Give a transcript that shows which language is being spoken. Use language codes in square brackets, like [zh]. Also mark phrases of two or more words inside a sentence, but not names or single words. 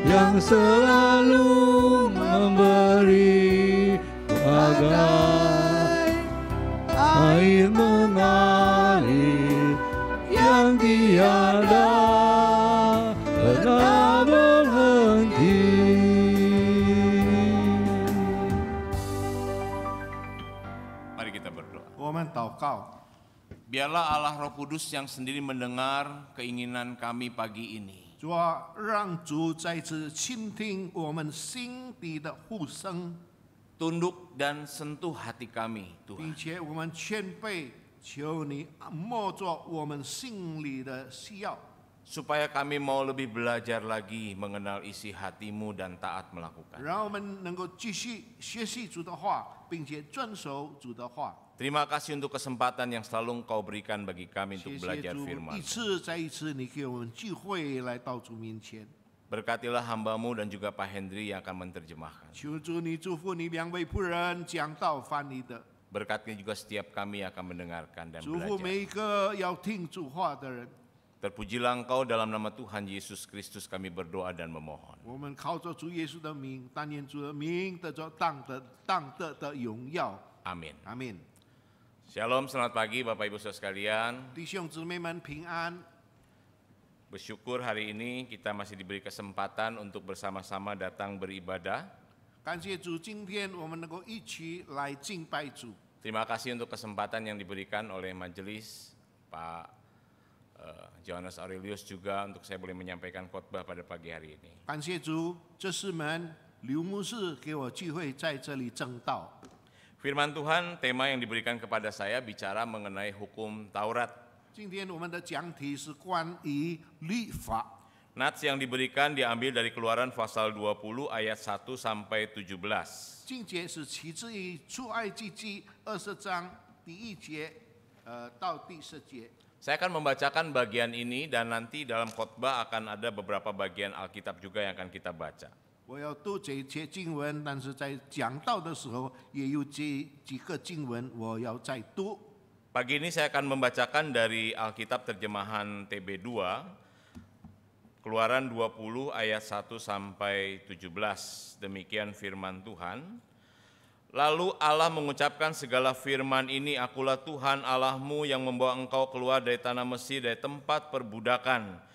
[id] yang selalu memberi bagai air mengalir yang tiada pernah berhenti. Mari kita berdoa. [zh] 我们祷告， [id] Biarlah Allah Roh Kudus yang sendiri mendengar keinginan kami pagi ini. [zh] 主啊，让主再次倾听我们心底的呼声， [id] Tunduk dan sentuh hati kami, [zh] 并 [id] Tuhan. [zh] 且我们谦卑，求你摸着我们心里的需要， [id] Supaya kami mau lebih belajar lagi mengenal isi hatimu dan taat melakukan. [zh] 让我们能够继续学习主的话，并且遵守主的话。 [id] Terima kasih untuk kesempatan yang selalu Engkau berikan bagi kami [zh] 谢 [id] untuk [zh] 谢 [id] belajar [zh] 主， [id] firman. [zh] 一次再一次，你给我们机会来到主面前。 [id] Berkatilah hambamu dan juga Pak Hendri yang akan menerjemahkan. [zh] 求主你祝福你两位仆人讲道翻译的， [id] Berkati juga setiap kami yang akan mendengarkan dan [zh] 祝福 [id] belajar. [zh] 每一个要听主话的人。 [id] Terpujilah Engkau dalam nama Tuhan Yesus Kristus kami berdoa dan memohon. [zh] 我们靠着主耶稣的名，但愿主的名得着当得的荣耀。 [id] Amin. [zh] 阿门。 [id] Shalom, selamat pagi Bapak Ibu Saudara sekalian. [zh] 弟兄姊妹们平安。 [id] Bersyukur hari ini kita masih diberi kesempatan untuk bersama-sama datang beribadah. [zh] 感谢主，今天我们能够一起来敬拜主。 [id] Terima kasih untuk kesempatan yang diberikan oleh majelis Pak Johannes Aurelius juga untuk saya boleh menyampaikan khotbah pada pagi hari ini. [zh] 感谢主，这是门刘牧师给我机会在这里证道。 [id] Firman Tuhan, tema yang diberikan kepada saya bicara mengenai hukum Taurat. [zh] 今天我们的讲题是关于律法。 [id] Nats yang diberikan diambil dari Keluaran pasal 20 ayat 1 sampai 17. [zh] 经节是起自于出埃及记20章第1节，到第10节。 [id] Saya akan membacakan bagian ini dan nanti dalam khotbah akan ada beberapa bagian Alkitab juga yang akan kita baca. [zh] 我要读这一节经文，但是在讲道的时候也有几个经文我要再读。 [id] Pagi ini saya akan membacakan dari Alkitab terjemahan TB2, Keluaran 20 ayat 1 sampai 17. Demikian firman Tuhan. Lalu Allah mengucapkan segala firman ini, akulah Tuhan Allahmu yang membawa engkau keluar dari tanah Mesir, dari tempat perbudakan.